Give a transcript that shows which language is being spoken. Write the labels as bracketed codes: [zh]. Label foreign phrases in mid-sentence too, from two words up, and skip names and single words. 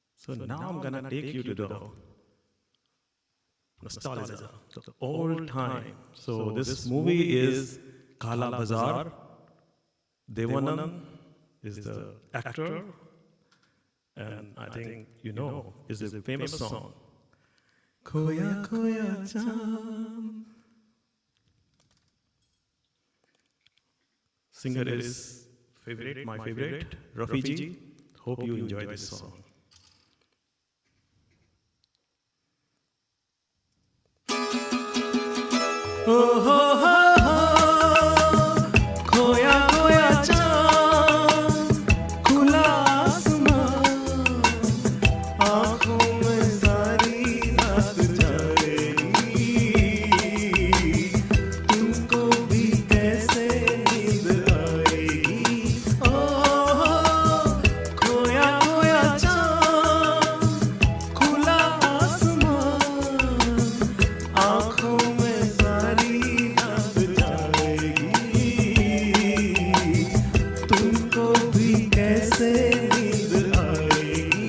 [en] So now I'm gonna take you to the nostalgia, the old time. So this movie is Kala Bazaar. Devanand is the actor, and I think you know is a famous song. [hi] खोया खोया चाँद. [en] Singer is my favorite, Rafi ji. Hope you enjoy this song. [hi] Oh ho ho ho, खोया खोया चाँद, खुला आसमान, आँखों में सारी रात जाएगी, तुमको भी कैसे नींद आएगी। ओह खोया खोया चाँद, खुला आसमान, आँखों में सारी रात जाएगी, तुमको भी कैसे नींद आएगी।